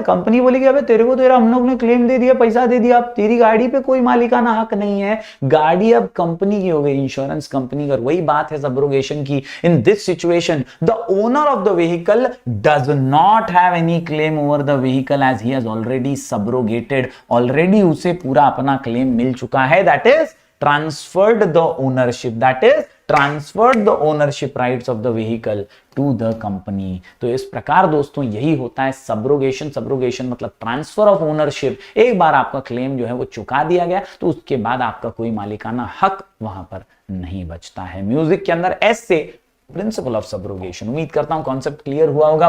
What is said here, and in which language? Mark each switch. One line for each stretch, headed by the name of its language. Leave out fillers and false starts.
Hindi: Company बोलेगी अबे तेरे को तेरा हम लोग ने क्लेम दे दिया, पैसा दे दिया, अब तेरी गाड़ी पे कोई मालिकाना हक नहीं है, गाड़ी अब कंपनी की हो गई, इंश्योरेंस कंपनी का। वही बात है सब्रोगेशन की।
English: In this situation the owner of the vehicle does not have any claim over the vehicle as he has already subrogated.
Hindi: Already उसे पूरा अपना क्लेम मिल चुका है,
English: That is transferred the ownership, that is transferred the ownership rights of the vehicle to the company।
Hindi: तो इस प्रकार दोस्तों यही होता है सब्रोगेशन। सब्रोगेशन मतलब ट्रांसफर ऑफ ओनरशिप। एक बार आपका क्लेम जो है वो चुका दिया गया तो उसके बाद आपका कोई मालिकाना हक वहां पर नहीं बचता है। म्यूजिक के अंदर एस से प्रिंसिपल ऑफ सब्रोगेशन। उम्मीद करता हूं कॉन्सेप्ट क्लियर हुआ होगा।